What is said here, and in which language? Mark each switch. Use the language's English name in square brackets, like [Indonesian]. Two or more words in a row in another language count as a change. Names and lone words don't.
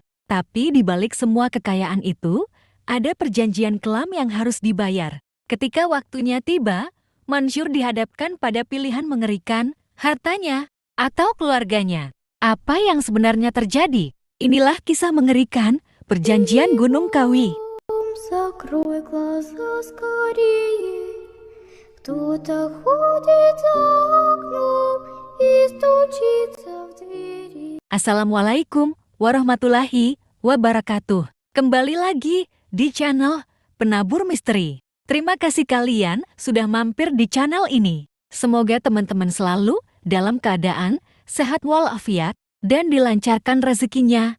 [Indonesian] Tapi di balik semua kekayaan itu, ada perjanjian kelam yang harus dibayar. Ketika waktunya tiba, Mansur dihadapkan pada pilihan mengerikan, hartanya atau keluarganya. Apa yang sebenarnya terjadi? Inilah kisah mengerikan perjanjian Gunung Kawi. [Russian] Закрой глаза скорее. Кто-то ходит за окном и стучится в двери. [Arabic] السلام عليكم ورحمة الله وبركاته. [Indonesian] Kembali lagi di channel Penabur Misteri. Terima kasih kalian sudah mampir di channel ini. Semoga teman-teman selalu dalam keadaan sehat walafiat dan dilancarkan rezekinya.